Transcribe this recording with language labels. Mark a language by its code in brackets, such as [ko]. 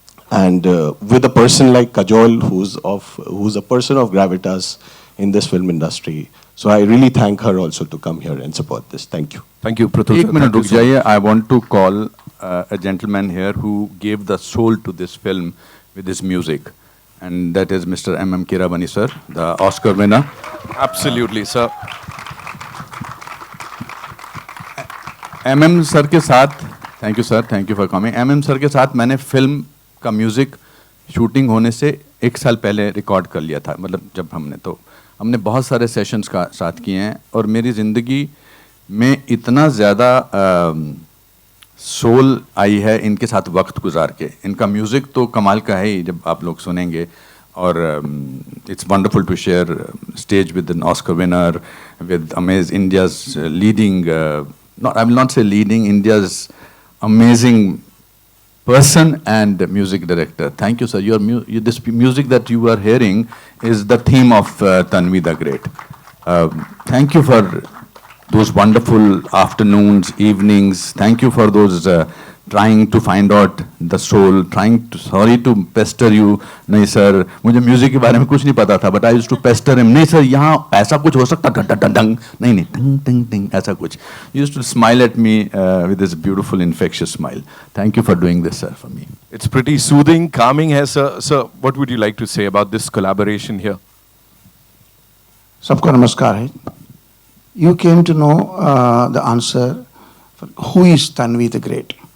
[en] And with a person like Kajol, who's a person of gravitas in this film industry, so I really thank her also to come here and support this. Thank you. Thank you, Pratul. [hi] एक minute रुक जाइए. [en] I want to call a gentleman here who gave the soul to this film with his music, and that is Mr. M.M. Keeravani sir, the Oscar winner. Absolutely, sir. [hi] MM sir के साथ, [en] Thank you sir, thank you for coming. [hi] MM sir के साथ मैंने film का music shooting होने से 1 साल पहले रिकॉर्ड कर लिया था. मतलब जब हमने बहुत सारे सेशंस का साथ किए हैं, और मेरी ज़िंदगी में इतना ज़्यादा सोल आई है इनके साथ वक्त गुजार के. इनका म्यूज़िक तो कमाल का है ही, जब आप लोग सुनेंगे. [en] और it's wonderful to share stage with an Oscar winner, with India's leading, I will not say leading, India's amazing person and music director. Thank you, sir. This music that you are hearing is the theme of Tanvi the Great. Thank you for those wonderful afternoons, evenings. Thank you for those trying to find out the soul, sorry to pester you. [hi] नहीं sir, मुझे music के बारे में कुछ नहीं पता था, [en] but I used to pester him. [hi] नहीं सर, यहाँ ऐसा कुछ हो सकता, नहीं टंग टंग टंग ऐसा कुछ. [en] He used to smile at me with this beautiful infectious smile. Thank you for doing this, sir, for me. It's pretty soothing, calming है, sir. Sir, what would you like to say about this collaboration here? [hi] सबको नमस्कार है. [en] You came to know the answer for who is Tanvi the Great.